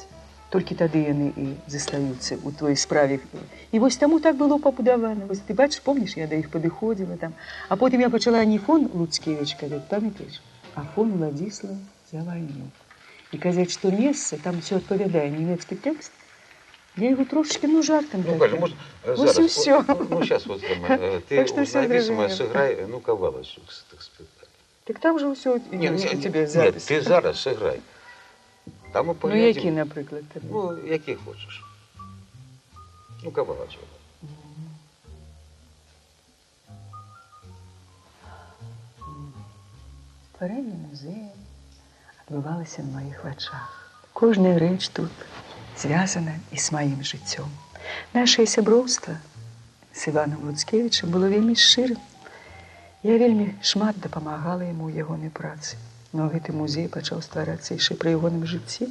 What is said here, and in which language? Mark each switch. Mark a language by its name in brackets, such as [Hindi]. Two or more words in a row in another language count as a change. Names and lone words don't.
[Belarusian] Толькі тады яны і застаюцца ў твоей справе. І вось таму так было пабудавана. Вось ты бачыш, помніш, я да іх падыходзіла там. А потым я пачала не фон Луцкевіч казаць, памятаеш, а фон Владзіслав Завальнюк. І казаць, што месца, там все адпавядае нямецкі тэкст, я его трошечки, ну, жартом ну, так. [Russian] может, вот [Belarusian] зараз, [Russian] и все. Ну, сейчас вот ты написано, сыграй, ну, кавалочек с этих спектаклей. Так там же все у тебя запись. Нет, ты зараз сыграй. Там мы поглядим. [Belarusian] Ну, які, наприклад? Ну, які хочеш. Ну, кавалочек. Створення музею адбывалася на моих вачах. Кожная рэч тут звязана і з маім жыццём. Нашае сяброўства з Іваном Луцкевічем было вельмі шчырым. Я вельмі шмат дапамагала яму ў ягонай працы. Но гэты музей пачаў стварацца яшчэ пры ягоным жыцці.